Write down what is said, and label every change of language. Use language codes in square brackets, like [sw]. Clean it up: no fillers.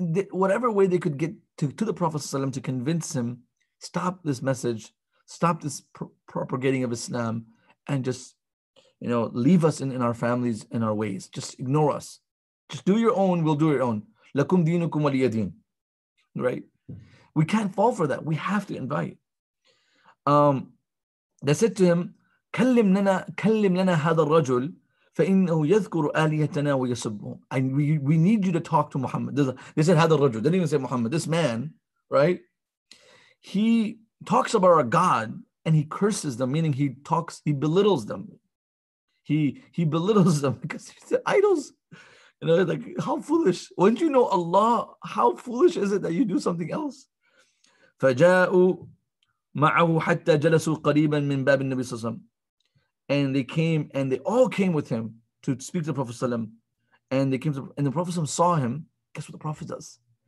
[en] Whatever way they could get to the Prophet ﷺ to convince him, stop this message, stop this propagating of Islam, and just, leave us in our families, in our ways. Just ignore us. Just do your own, we'll do your own. [ar] Lakum dinukum waliya din. [en] Right? We can't fall for that. We have to invite. They said to him, [ar] كلم لنا هذا الرجل فإنه يذكر آلهتنا ويسبهم. [en] And we need you to talk to Muhammad. They said [ar] هذا الرجل. [en] They didn't even say Muhammad. This man, right? He talks about our God and he curses them, meaning he belittles them. He belittles them because he said idols. Like, how foolish. Wouldn't you know Allah? How foolish is it that you do something else? [ar] فجاءوا معه حتى جلسوا قريبا من باب النبي صلى الله عليه وسلم. [en] And they all came with him to speak to the Prophet [ar] صلى الله عليه وسلم. [en] And they came and the Prophet saw him. Guess what the Prophet does?